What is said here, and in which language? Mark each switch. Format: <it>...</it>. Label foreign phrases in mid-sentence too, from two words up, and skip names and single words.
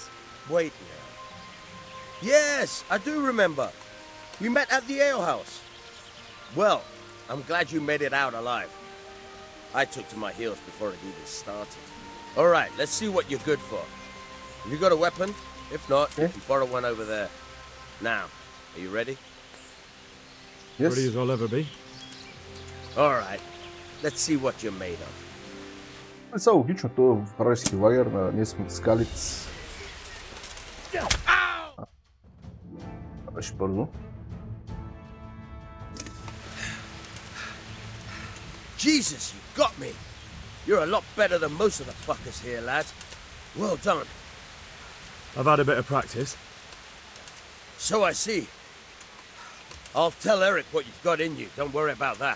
<en>Wait now. Yes, I do remember. We met at the alehouse. Well, I'm glad you made it out alive. I took to my heels before it even started. All right, let's see what you're good for. Have you got a weapon? If not, you can borrow one over there. Now, are you ready? Yes. Ready as I'll ever be. All right, let's see what you're made of.</en> <bg>Не са логично, това е вражески лагер, ние сме от Скалиц. Беше бързо.</bg> <en>Jesus, you got me! You're a lot better than most of the fuckers here, lad. Well done. I've had a bit of practice. So I see. I'll tell Eric what you've got in you, don't worry about that.</en>